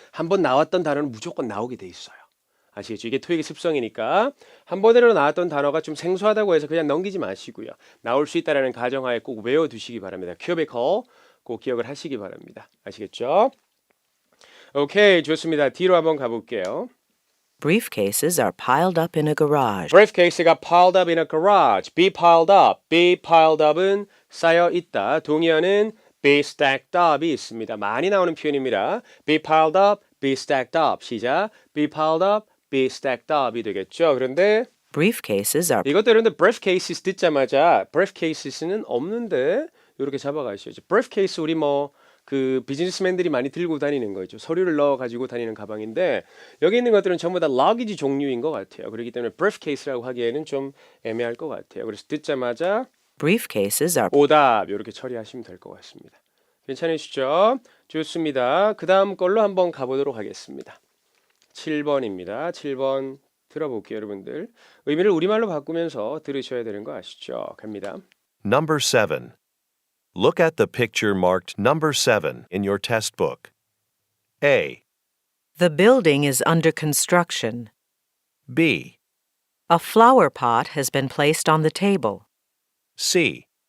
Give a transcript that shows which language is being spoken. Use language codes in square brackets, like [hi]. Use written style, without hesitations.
[ko] 한번 나왔던 단어는 무조건 나오게 돼 있어요. 아시겠죠? 이게 토익의 습성이니까 한 번으로 나왔던 단어가 좀 생소하다고 해서 그냥 넘기지 마시고요. 나올 수 있다라는 가정하에 꼭 외워두시기 바랍니다. cubicle 꼭 기억을 하시기 바랍니다. 아시겠죠? 오케이, 좋습니다. 뒤로 한번 가볼게요. [en] Briefcases are piled up in a garage. [ko] briefcase가 [en] piled up in a garage. be piled up. [ko] be piled up은 쌓여 있다. 동의어는 be stacked up이 있습니다. 많이 나오는 표현입니다. [en] be piled up, be stacked up. [ko] 시작. be piled up, be stacked up이 되겠죠. 그런데 [en] Briefcases are [ko] 이것도 여러분들 briefcases 듣자마자 briefcases는 없는데 이렇게 잡아가셔야죠. briefcase 우리 뭐 그 비즈니스맨들이 많이 들고 다니는 거죠. 서류를 넣어 가지고 다니는 가방인데 여기 있는 것들은 전부 다 luggage 종류인 것 같아요. 그렇기 때문에 briefcase라고 하기에는 좀 애매할 것 같아요. 그래서 듣자마자 [en] briefcases are [ko] 오답 이렇게 처리하시면 될 것 같습니다. 괜찮으시죠? 좋습니다. 그 다음 걸로 한번 가보도록 하겠습니다. 7번입니다. 7번 들어볼게요, 여러분들. 의미를 우리말로 바꾸면서 들으셔야 되는 거 아시죠? 갑니다. [en] Number 7. Look at the picture marked number 7 in your test book. A, The building is under construction. B, A flower pot has been placed on the table. C,